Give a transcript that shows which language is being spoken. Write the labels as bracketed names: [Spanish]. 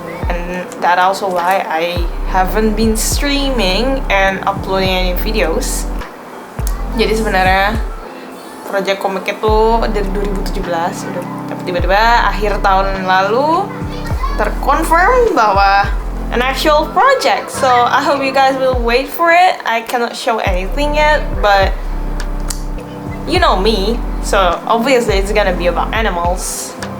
[English] And that also why I haven't been streaming and uploading any videos. [Indonesian] Jadi sebenarnya project komik itu dari 2017 gitu. Tapi tiba-tiba akhir tahun lalu terkonfirm bahwa [English] an actual project. So I hope you guys will wait for it. I cannot show anything yet, but you know me. So obviously it's gonna be about animals.